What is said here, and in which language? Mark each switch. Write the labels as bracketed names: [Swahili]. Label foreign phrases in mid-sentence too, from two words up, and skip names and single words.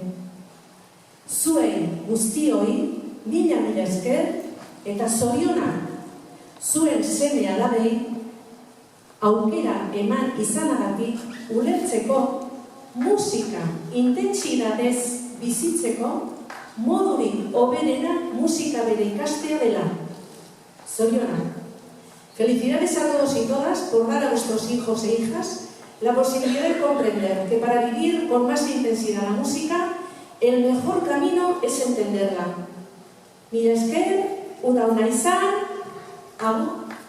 [Basque] Zuei guztioi, mila esker eta zorionak zuen seme alabei aukera eman izanagatik ulertzeko musika intentsitatez bizitzeko modurik hoberena musika bere ikastea dela. Zorionak. [Spanish] Felicidades a todos y todas por dar a vuestros hijos e hijas la posibilidad de comprender que para vivir con más intensidad la música, el mejor camino es entenderla. [Basque] Mila esker, uda izan, agur.